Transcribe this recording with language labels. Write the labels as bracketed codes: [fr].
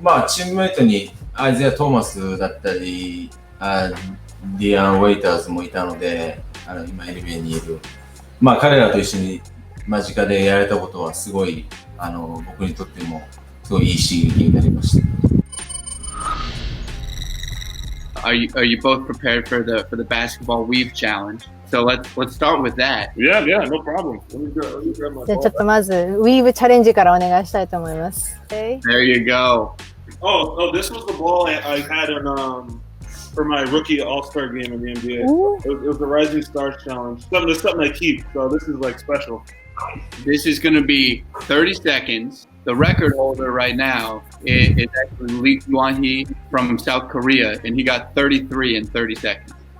[ja] チームメイトにアイゼア・トーマスだったり、ディアン・ウェイターズもいたので、今 NBA にいる。まあ彼らと一緒に間近でやれたことはすごい、僕にとってもすごいいい刺激になりました。 [en] Are you both prepared for the basketball weave challenge? So let's start with that. Yeah, no problem. Let me grab my [ja] じゃあ [en] ball. [ja] ちょっとまずウィーブチャレンジからお願いしたいと思います。 [en] Okay? There you go. Oh, this was the ball I had for my rookie All-Star game in the NBA. It was the Rising Stars Challenge. Something I keep, so this is like special. This is going to be 30 seconds. The record holder right now is actually Lee Kwon-hee from South Korea, and he got 33 in 30 seconds.